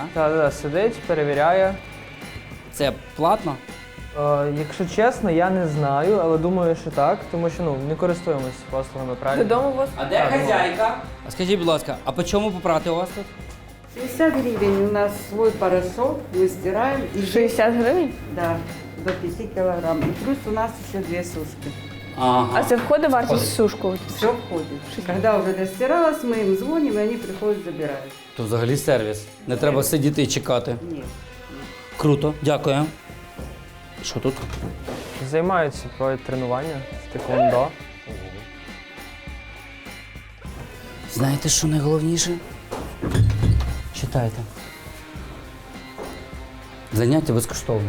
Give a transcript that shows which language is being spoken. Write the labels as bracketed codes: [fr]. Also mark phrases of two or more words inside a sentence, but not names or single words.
[uk] Так, сидить, перевіряє. Це платно? Якщо чесно, я не знаю, але думаю, що так, тому що не користуємось послугами, правильно? Додому вас. А де хазяйка? А скажіть, будь ласка, а по чому попрати у вас тут? [ru] 60 гривень. У нас свой порошок, мы стираем. [uk] 60 гривень? [ru] Да, до 5 килограмм. И плюс у нас еще 2 сушки. Ага. [uk] А це входить вартість сушку? [ru] Все входит. Когда уже достиралось, мы им звоним, и они приходят, забирают. [uk] То взагалі сервіс. Не треба сидіти і чекати. [ru] Нет. [uk] Круто, дякую. Що тут? Займаються, проводять тренування з тейквондо. Знаєте, що найголовніше? Читайте. Заняття безкоштовне.